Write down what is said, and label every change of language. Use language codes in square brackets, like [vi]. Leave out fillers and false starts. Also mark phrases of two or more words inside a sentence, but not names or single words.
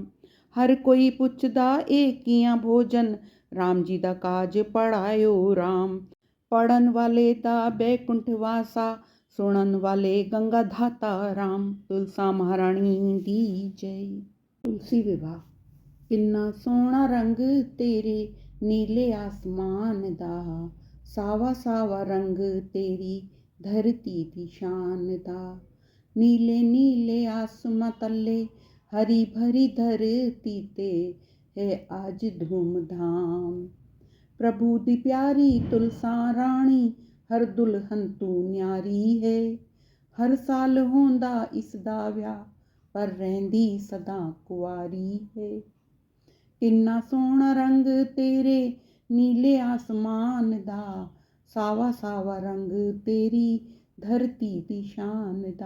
[pa] ਹਰ ਕੋਈ ਪੁੱਛਦਾ ਏ ਕਿਆਂ ਭੋਜਨ ਰਾਮ ਜੀ ਦਾ ਕਾਜ ਪੜ੍ਹਾਯੋ ਰਾਮ। ਪੜ੍ਹਨ ਵਾਲੇ ਦਾ ਬੈਕੁੰਠ ਵਾਸਾ ਸੁਣਨ ਵਾਲੇ ਗੰਗਾ ਧਾਤਾ ਰਾਮ। ਤੁਲਸਾ ਮਹਾਰਾਨੀ ਦੀ ਜੈ। ਤੁਲਸੀ ਵਿਆਹ। ਕਿੰਨਾ ਸੋਹਣਾ ਰੰਗ ਤੇਰੇ ਨੀਲੇ ਅਸਮਾਨ ਦਾ ਸਾਵਾ ਸਾਵਾ ਰੰਗ ਤੇਰੀ ਧਰਤੀ ਦੀ ਸ਼ਾਨ ਦਾ। ਨੀਲੇ ਨੀਲੇ ਅਸਮਾਂ ਤਲੇ ਹਰੀ ਭਰੀ ਧਰਤੀ ਤੇ ਹੈ ਅੱਜ ਧੂਮਧਾਮ। ਪ੍ਰਭੂ ਦੀ ਪਿਆਰੀ ਤੁਲਸਾ ਰਾਣੀ ਹਰ ਦੁਲਹਨ ਤੂ ਨਿਆਰੀ ਹੈ। ਹਰ ਸਾਲ ਹੋਂਦਾ ਇਸਦਾ ਵਿਆਹ ਪਰ ਰਹਿੰਦੀ ਸਦਾ ਕੁਆਰੀ ਹੈ। ਕਿੰਨਾ ਸੋਹਣਾ ਰੰਗ ਤੇਰੇ ਨੀਲੇ ਅਸਮਾਨ ਦਾ ਸਾਵਾ ਸਾਵਾ ਰੰਗ ਤੇਰੀ ਧਰਤੀ ਦੀ ਸ਼ਾਨ ਦਾ।